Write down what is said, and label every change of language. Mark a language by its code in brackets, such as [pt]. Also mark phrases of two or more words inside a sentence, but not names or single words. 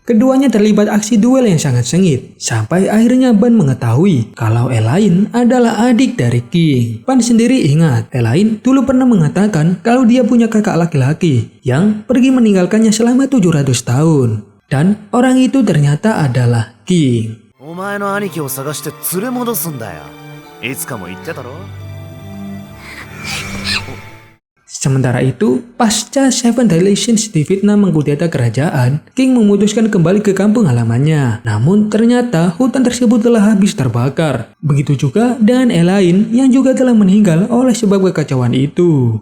[id] Keduanya terlibat aksi duel yang sangat sengit. Sampai akhirnya Ban mengetahui kalau Elaine adalah adik dari King. Ban sendiri ingat, Elaine dulu pernah mengatakan kalau dia punya kakak laki-laki yang pergi meninggalkannya selama 700 tahun. Dan orang itu ternyata adalah King. [ja] お前の兄貴を探して連れ戻すんだよ。いつかも言ってたろ。 [id] Sementara itu, pasca Seven Dilations di Vietnam mengkudeta kerajaan, King memutuskan kembali ke kampung halamannya. Namun ternyata hutan tersebut telah habis terbakar. Begitu juga dengan Elaine yang juga telah meninggal oleh sebab kekacauan itu.